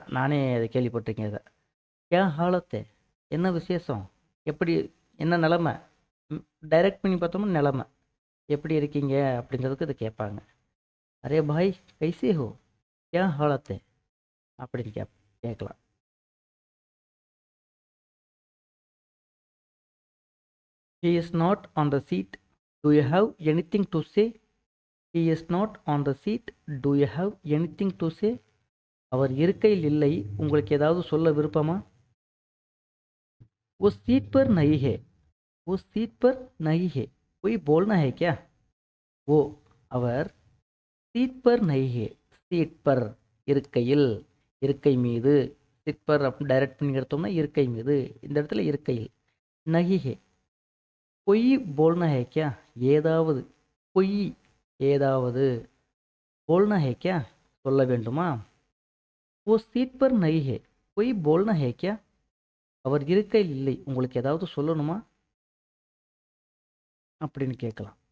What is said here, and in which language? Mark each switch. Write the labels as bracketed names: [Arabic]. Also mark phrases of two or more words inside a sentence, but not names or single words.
[Tamil] நானே அதை கேள்விப்பட்டிருக்கேன். இதை [Hindi] क्या हालत है? [Tamil] என்ன விசேஷம்? எப்படி என்ன நிலமை? டைரக்ட் பண்ணி பார்த்தோம்னா நிலமை எப்படி இருக்கீங்க அப்படிங்கிறதுக்கு இதை கேட்பாங்க. [Hindi] अरे भाई कैसे हो? क्या हालत है? [Tamil] அப்படின்னு கேட்கலாம். [English] He is not on the seat. Do you have anything to say? He is not on the seat. Do you have anything to say? [Tamil] அவர் இருக்கையில் இல்லை. உங்களுக்கு ஏதாவது சொல்ல விருப்பமா? [Hindi] वो सीट पर नहीं है. वो सीट पर नहीं है. कोई बोलना है क्या? वो அவர் सीट पर नहीं है. सीट पर [Tamil] இருக்கையில், இருக்கை மீது. [Hindi] सीट पर [Tamil] அப்படின்னு டைரக்ட் பண்ணி எடுத்தோம்னா இருக்கை மீது. இந்த இடத்துல இருக்கையில். [Hindi] नहीं है. पोय बोलना है क्या? [Tamil] ஏதாவது. பொய் ஏதாவது. [Hindi] बोलना है क्या? [Tamil] சொல்ல வேண்டுமா? [Hindi] वो सीट पर नहीं है. पोय बोलना है क्या? [Tamil] அவர் இருக்கையில் இல்லை. உங்களுக்கு ஏதாவது சொல்லணுமா அப்படின்னு கேட்கலாம்.